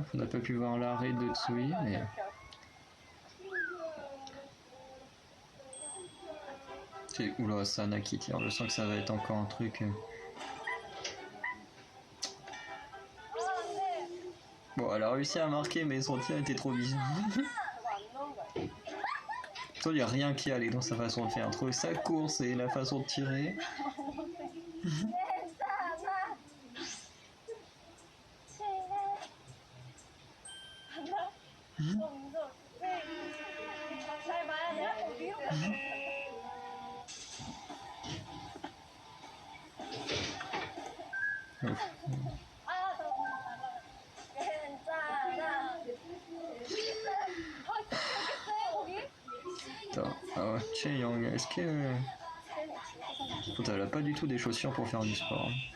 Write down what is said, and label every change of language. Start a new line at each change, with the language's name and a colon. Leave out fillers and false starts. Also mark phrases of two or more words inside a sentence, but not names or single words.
French: On n'a pas pu voir l'arrêt de Tsui, mais. Oula, Sana qui tire. Je sens que ça va être encore un truc. Bon, elle a réussi à marquer, mais son tir était trop bizarre.
Korean: 그거 안 넣은 거야
French: Il n'y a rien qui allait dans sa façon de faire. Entre sa course et la façon de tirer.
Korean: 괜찮아 친해 하나 점점 잘 봐야 돼 위로 가서 아 괜찮아 거기?
French: Attends, ah, Che Yang, est-ce que. Putain, elle a pas du tout des chaussures pour faire du sport.